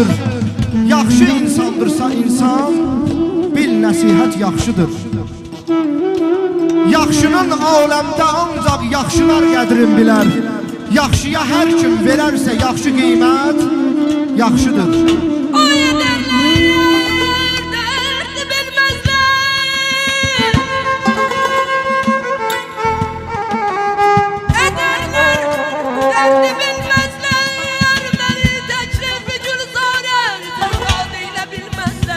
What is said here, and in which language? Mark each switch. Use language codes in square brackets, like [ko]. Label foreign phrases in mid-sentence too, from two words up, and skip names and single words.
[az] Yaxşı insandırsa insan, bil nəsihət yaxşıdır. Yaxşının aləmdə ancaq yaxşılar qədrin bilər. Yaxşıya hər kim verərsə yaxşı qiymət yaxşıdır. [tr] Ay ederler, derdi bilmezler. Ederler, derdi bilmezler. Beni teklif gülzare, feryat eyle bilmezler.